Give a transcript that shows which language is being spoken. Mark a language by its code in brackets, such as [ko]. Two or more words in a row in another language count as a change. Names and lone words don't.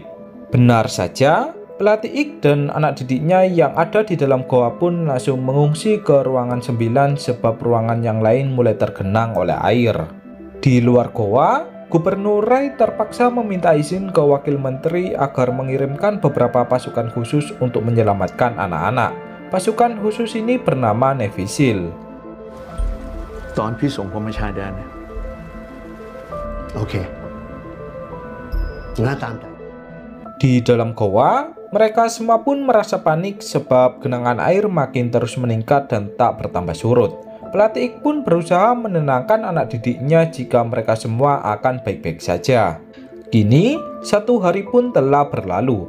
[id] Benar saja, pelatih Ik dan anak didiknya yang ada di dalam goa pun langsung mengungsi ke ruangan 9 sebab ruangan yang lain mulai tergenang oleh air. Di luar goa, Gubernur Rai terpaksa meminta izin ke Wakil Menteri agar mengirimkan beberapa pasukan khusus untuk menyelamatkan anak-anak. Pasukan khusus ini bernama Navy Seal. [th] ตอนพี่ส่งผมมาชายแดนเนี่ยโอเคงั้นตามใจ [id] Di dalam goa, mereka semua pun merasa panik sebab genangan air makin terus meningkat dan tak bertambah surut. Pelatih Ik pun berusaha menenangkan anak didiknya jika mereka semua akan baik-baik saja. Kini, 1 hari pun telah berlalu.